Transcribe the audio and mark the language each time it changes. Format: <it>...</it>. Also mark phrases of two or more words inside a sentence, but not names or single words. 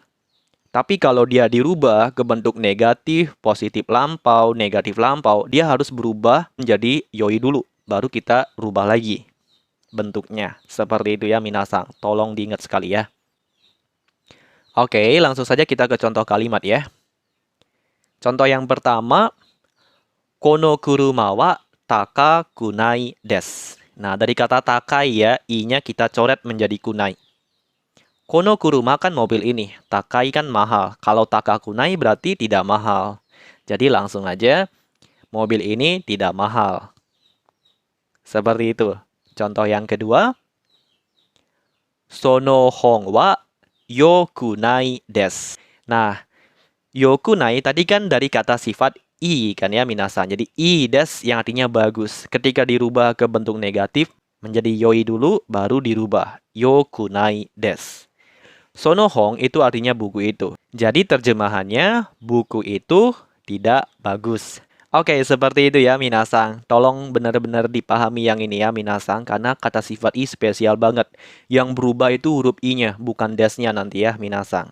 <id>Tapi kalau dia dirubah ke bentuk negatif lampau, dia harus berubah menjadi yoi dulu. baru kita rubah lagi bentuknya. Seperti itu ya minasang. Tolong diingat sekali ya. Oke, langsung saja kita ke contoh kalimat ya. Contoh yang pertama,</id> <ja>この車は高くないです.</ja> <id>Nah, dari kata takai ya, i-nya kita coret menjadi kunai.</id> <ja>この車</ja> <id>kan mobil ini, takai kan mahal. Kalau</id> <ja>高くない</ja> <id>berarti tidak mahal. Jadi langsung aja, mobil ini tidak mahal. Seperti itu. Contoh yang kedua,</id> <ja>その本はよくないです.</ja> <id>Nah, yokunai tadi kan dari kata sifat i kan ya minasan. Jadi i des yang artinya bagus. Ketika dirubah ke bentuk negatif menjadi yoi dulu baru dirubah</id> <ja>よくないです.</ja> <id>Sonohong itu artinya buku itu. Jadi terjemahannya buku itu tidak bagus. Oke, seperti itu ya minasang. Tolong benar-benar dipahami yang ini ya minasang karena kata sifat i spesial banget. Yang berubah itu huruf i-nya bukan des-nya nanti ya minasang.</id>